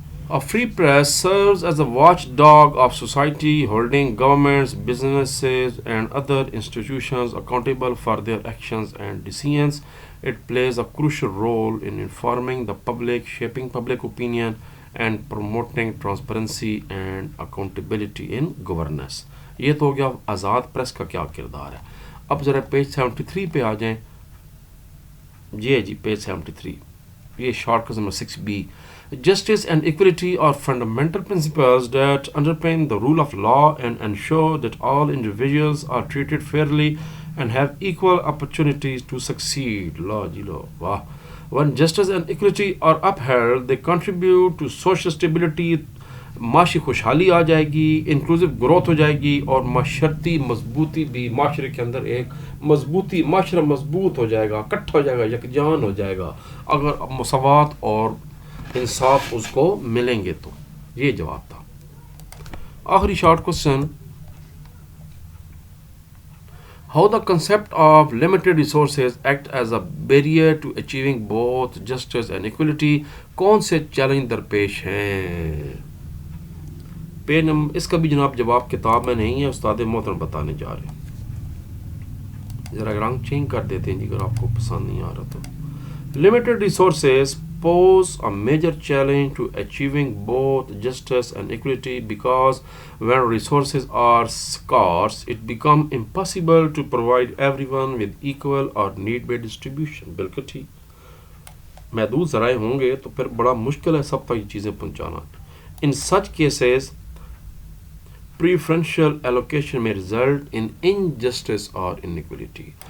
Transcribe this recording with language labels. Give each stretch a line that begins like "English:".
English: A free press serves as a watchdog of society, holding governments, businesses, and other institutions accountable for their actions and decisions. It plays a crucial role in informing the public, shaping public opinion, and promoting transparency and accountability in governance.
Urdu: یہ تو ہو گیا آزاد press کا کیا کردار ہے. اب ذرا page 73 پہ آ جائیں. جی پیج 73 یہ شارٹ کا number 6B.
English: Justice and equality are fundamental principles that underpin the rule of law and ensure that all individuals are treated fairly and have equal opportunities to succeed. La ji la, wow. When justice and equality are upheld, they contribute to social stability.
Urdu: معاشی خوشحالی آ جائے گی، inclusive growth ہو جائے گی، اور معاشرتی مضبوطی بھی معاشرے کے اندر ایک مضبوطی، معاشرہ مضبوط ہو جائے گا، اکٹھا ہو جائے گا، یکجان ہو جائے گا اگر مساوات اور انصاف اس کو ملیں گے. تو یہ جواب تھا.
English: آخری short question how the concept of limited resources act as a barrier to achieving both justice and equality.
Urdu: کون سے چیلنج درپیش ہیں. اس کا بھی جناب جواب کتاب میں نہیں ہے، استاد محترم بتانے جا رہے ہیں. ذرا رنگ چینج کر دیتے ہیں جی اگر آپ کو پسند نہیں آ رہا تو.
English: Limited resources pose a major challenge to achieving both justice and equality because when resources are scarce, it becomes impossible to provide everyone with equal or need-based distribution.
Urdu: بالکل ٹھیک. محدود ذرائع ہوں گے تو پھر بڑا مشکل ہے سب تک یہ چیزیں پہنچانا.
English: In such cases, preferential allocation may result in injustice or inequality.